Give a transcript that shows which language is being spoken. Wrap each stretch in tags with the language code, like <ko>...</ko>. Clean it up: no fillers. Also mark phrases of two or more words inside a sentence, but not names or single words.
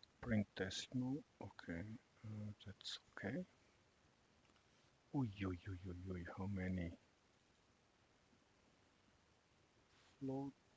<en>print decimal. Okay, that's okay. Ui, ui, ui, ui, ui, how many float?</en>